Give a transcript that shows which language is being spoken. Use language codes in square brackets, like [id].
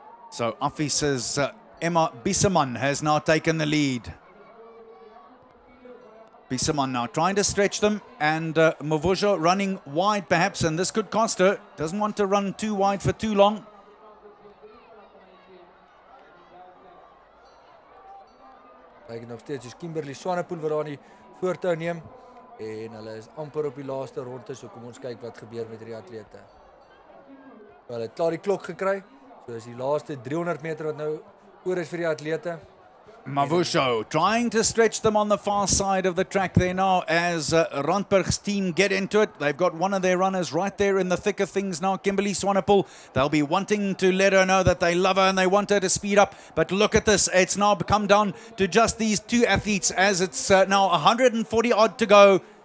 [en] So officers Emma Bissaman has now taken the lead. Bissaman now trying to stretch them, and Mavusho running wide perhaps, and this could cost her. Doesn't want to run too wide for too long. [af] Kyk nog steeds soos Kimberly Swanepoel wat daar die voortou neem, en hulle is amper op die laaste ronde, so kom ons kyk wat gebeur met die atlete. Hulle het klaar die klok gekry, so is die laaste 300 meter wat nou oor is vir die atlete. [en] Mavusho trying to stretch them on the far side of the track there now as Randburg's team get into it. They've got one of their runners right there in the thick of things now, Kimberly Swanepoel. They'll be wanting to let her know that they love her and they want her to speed up. But look at this. It's now come down to just these 2 athletes as it's now 140 odd to go.